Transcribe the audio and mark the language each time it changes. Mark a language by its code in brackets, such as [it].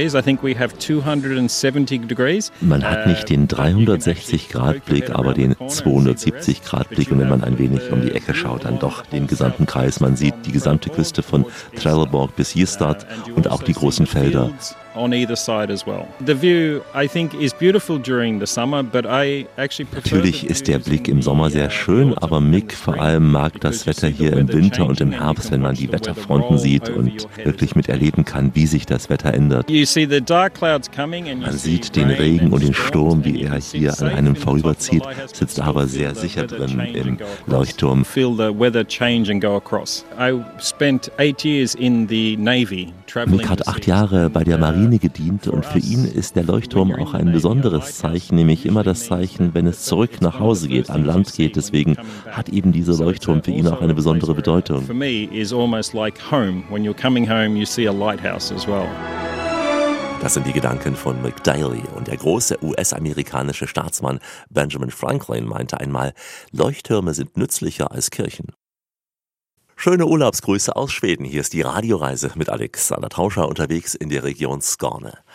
[de] Man hat nicht den 360-Grad-Blick, aber den 270-Grad-Blick und wenn man ein wenig um die Ecke schaut, dann doch den gesamten Kreis. Man sieht die gesamte Küste von Trelleborg bis Ystad und auch die großen Felder. [en] On either side as well. The view, I think, is beautiful during the summer, but I actually prefer. [de] Natürlich ist der Blick im Sommer sehr schön, aber Mick vor allem mag das Wetter hier im Winter und im Herbst, wenn man die Wetterfronten sieht und wirklich miterleben kann, wie sich das Wetter ändert. [en] You see the dark clouds coming and [de] man sieht den Regen und den Sturm, wie er hier an einem vorüberzieht, sitzt aber sehr sicher drin im Leuchtturm. [en] Feel the weather change and go across. I spent 8 years in the Navy. [de] Mick hat 8 Jahre bei der Marine gedient und für ihn ist der Leuchtturm auch ein besonderes Zeichen, nämlich immer das Zeichen, wenn es zurück nach Hause geht, an Land geht. Deswegen hat eben dieser Leuchtturm für ihn auch eine besondere Bedeutung. [en] For me is almost like home. When you're coming home, you see a lighthouse as well. [de] Das sind die Gedanken von Mick Daly und der große US-amerikanische Staatsmann Benjamin Franklin meinte einmal, Leuchttürme sind nützlicher als Kirchen. Schöne Urlaubsgrüße aus Schweden. Hier ist die Radioreise mit Alexander Tauscher unterwegs in der Region Skåne.